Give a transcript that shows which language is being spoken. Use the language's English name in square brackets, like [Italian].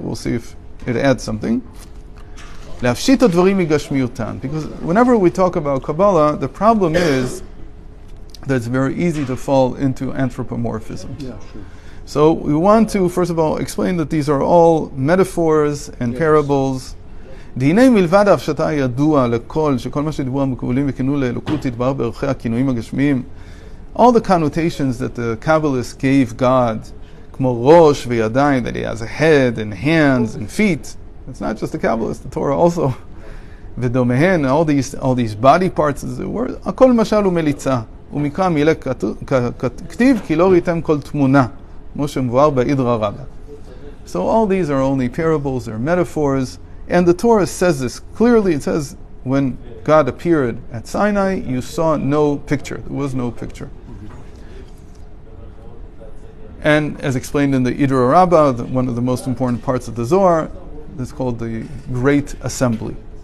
[English] We'll see if it adds something. Because whenever we talk about Kabbalah, the problem is that it's very easy to fall into anthropomorphism. Yeah, sure. So we want to, first of all, explain that these are all metaphors and parables. [Hebrew] דיני מלבד ההפשטה הידוע לכל, שכל מה שדיברו המקובלים וכינו לאלוקות יתברר בערכי הכינויים הגשמיים, [English] all the connotations that the Kabbalists gave God, [Hebrew] כמו ראש וידיים, [English] that he has a head and hands and feet. It's not just the Kabbalists, the Torah also. [Hebrew] ודומהן, [English] all these body parts, [Hebrew] הכל משל ומליצה. ומקרא מילה כתיב כי לא ראיתם כל תמונה, כמו שמבואר באידרא רבא. [English] So all these are only parables, they're metaphors. And the Torah says this clearly. It says, when God appeared at Sinai, you saw no picture. There was no picture. And as explained in the Idra Rabbah, one of the most important parts of the Zohar, is called the Great Assembly.